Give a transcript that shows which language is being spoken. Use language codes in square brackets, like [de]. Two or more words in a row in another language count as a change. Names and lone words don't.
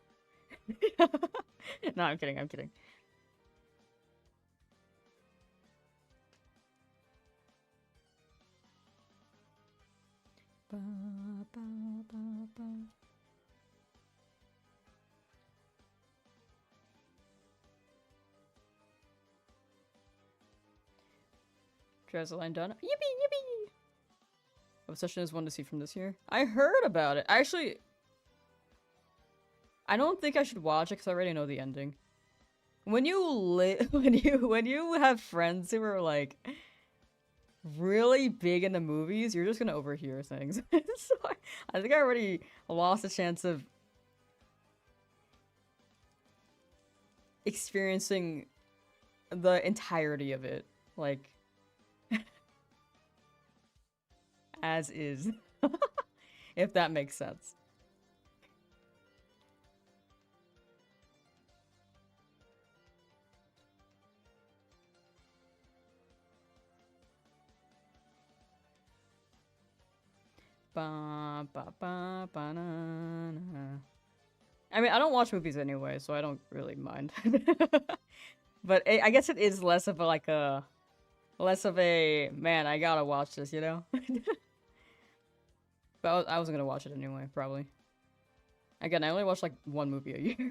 [en] No, I'm kidding, I'm kidding. Ba, ba, ba, ba. Drowzee done. Yippee, yippee! Obsession is one to see from this year. I heard about it. Actually, I don't think I should watch it because I already know the ending. When you when you have friends who are like really big into movies, you're just gonna overhear things. So I think I already lost a chance of experiencing the entirety of it, like as is, if that makes sense. Ba, ba, ba, ba, na, na. I mean, I don't watch movies anyway, so I don't really mind. But I guess it is less of a, like a... Less of a, man, I gotta watch this, you know? But I wasn't gonna watch it anyway, probably. Again, I only watch like one movie a year.